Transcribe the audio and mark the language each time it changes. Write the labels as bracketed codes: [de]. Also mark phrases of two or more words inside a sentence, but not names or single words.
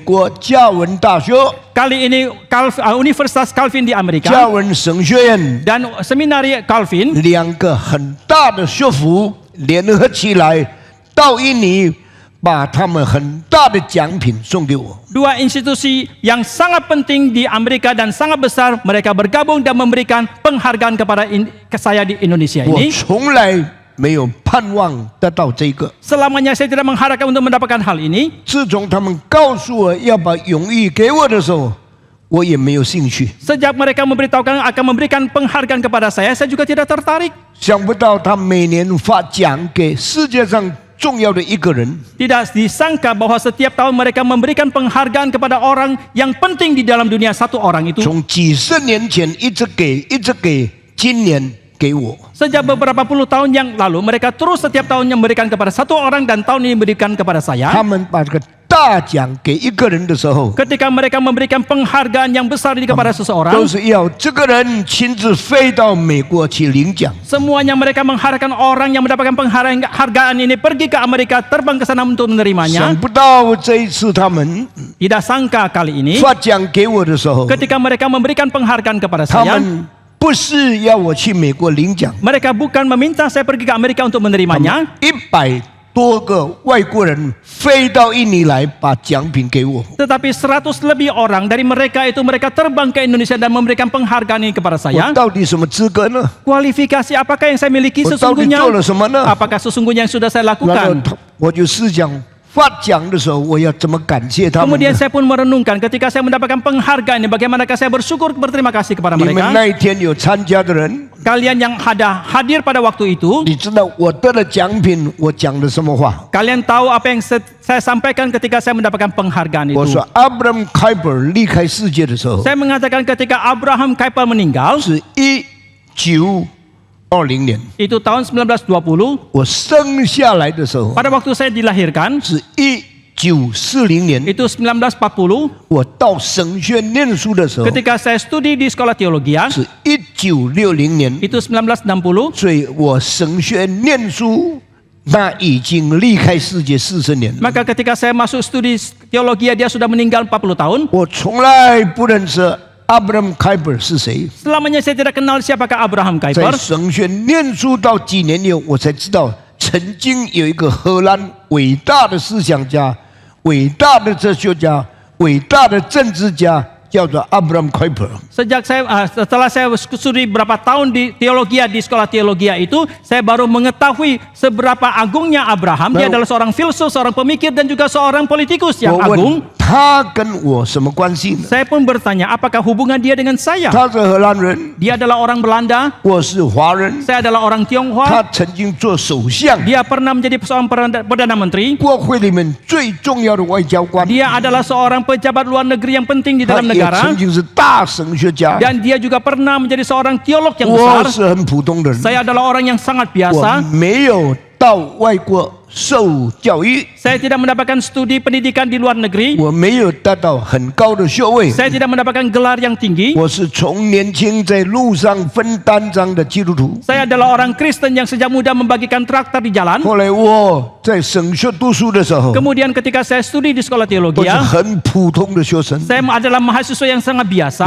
[zh] 国加文大学、 [id] Kali ini Universitas Calvin di [zh] 加 [id] Amerika [zh] 文神学院 [id] dan seminari Calvin [zh] 2个很大的学府联合起来，到印尼把他们很大的奖品送给我。 [id] dua institusi yang sangat penting di Amerika dan sangat besar, mereka bergabung dan memberikan penghargaan kepada saya di Indonesia [zh] 我 [id] ini. [zh] 从来没有盼望得到这个。 [id] Selamanya saya tidak mengharapkan untuk mendapatkan hal ini. [zh] 自从他们告诉我要把荣誉给我的时候，我也没有兴趣。 [id] Sejak mereka memberitahukan akan memberikan penghargaan kepada saya juga tidak tertarik. [zh] 想不到他每年发奖给世界上重要的一个人， [id] Tidak disangka bahwa setiap tahun mereka memberikan penghargaan kepada orang yang penting di dalam dunia, satu orang itu. [zh] 从几十年前一直给，今年给我。 [id] Sejak beberapa puluh tahun yang lalu, mereka terus setiap tahunnya memberikan kepada satu orang dan tahun ini memberikan kepada saya. [zh] 他们把这个大奖给一个人的时候， [id] Ketika mereka memberikan penghargaan yang besar ini kepada [zh] 都 [id] seseorang, [zh] 是要这个人亲自飞到美国去领奖。 [id] semuanya mereka mengharapkan orang yang mendapatkan penghargaan ini pergi ke Amerika, terbang ke sana untuk [zh] 想 [id] menerimanya. [zh] 不到这一次他们 [id] Tidak sangka kali ini, [zh] 发奖给我的时候， [id] ketika mereka memberikan penghargaan kepada [zh] 他 [id] saya, [zh] 们不是要我去美国领奖， [id] mereka bukan meminta saya pergi ke Amerika untuk menerimanya. [zh] 100 多个外国人飞到印尼来把奖品给我。 [id] Tetapi 100 lebih orang dari mereka itu mereka terbang ke Indonesia dan memberikan penghargaan ini kepada [zh] 我 [id] saya. [zh] 到底什么资格呢？ [id] Kualifikasi apakah yang saya miliki [zh] 我到底 [id] sesungguhnya? [zh] 做了什么呢？ [id] Apakah sesungguhnya yang sudah saya [zh] 然后 [id] lakukan? [zh] 我就思想发奖的时候，我要怎么感谢他们 [id] Kemudian [zh] 呢？ [id] saya pun merenungkan ketika saya mendapatkan penghargaan ini, bagaimanakah saya bersyukur berterima kasih kepada [zh] 你们 [id] mereka. [zh] 那一天有参加的人， [id] Kalian yang hadir pada waktu itu, [zh] 你知道我得了奖品，我讲的什么话？ [id] kalian tahu apa yang saya sampaikan ketika saya mendapatkan penghargaan [zh] 我 [id] itu. [zh] 说 Abraham Kuyper 离开世界的时候， [id] Saya mengatakan ketika Abraham Kuyper meninggal, [zh] 是1920年， [id] itu tahun 1920, [zh] 我生下来的时候 [id] pada waktu saya dilahirkan, [zh] 是1940年， [id] itu 1940, [zh] 我到神学念书的时候 [id] ketika saya studi di sekolah teologi, [zh] 是1960年， [id] itu 1960, [zh] 所以我神学念书那已经离开世界40年了。 [id] maka ketika saya masuk studi teologi dia sudah meninggal 40 tahun. [zh] 我从来不认识 Abraham Kuyper 是谁， [id] Selamanya saya tidak kenal siapakah Abraham [zh] 在 [id] Kuyper. [zh] 神学念书到几年以后，我才知道曾经有一个荷兰伟大的思想家、伟大的哲学家、伟大的政治家，叫做 Abraham Kuyper。 [id] Setelah saya studi berapa tahun di teologi di sekolah teologi itu, saya baru mengetahui seberapa agungnya Abraham. Dia adalah seorang filsuf, seorang pemikir dan juga seorang politikus yang [zh] 我 [id] agung. [zh] 问他跟我什么关系呢？ [id] Saya pun bertanya, apakah hubungan dia dengan saya? [zh] 他是荷兰人， [id] Dia adalah orang Belanda, [zh] 我是华人。 [id] saya adalah orang [zh] 他 [id] Tionghoa. [zh] 曾经做首相， [id] Dia pernah menjadi seorang perdana menteri. [zh] 国会里面最重要的外交官。 [id] Dia adalah seorang pejabat luar negeri yang penting di [zh] 他 [id] dalam [zh] 也 [id] negara. [zh] 曾经是大神学家。 [id] Dan dia juga pernah menjadi seorang teolog yang [zh] 我 [id] besar. [zh] 是很普通的人， [id] Saya adalah orang yang sangat [zh] 我 [id] biasa. [zh] 没有到外国受教育， [id] Saya tidak mendapatkan studi pendidikan di luar negeri. [zh] 我没有得到很高的学位。 [id] Saya tidak mendapatkan gelar yang tinggi. [zh] 我是从年轻在路上分单张的基督徒。 [id] Saya adalah orang Kristen yang sejak muda membagikan traktor di jalan. [zh] 后来我在神学读书的时候， [id] Kemudian ketika saya studi di sekolah [zh] 我 [id] teologi, [zh] 是很普通的学生， [id] saya adalah mahasiswa yang sangat biasa,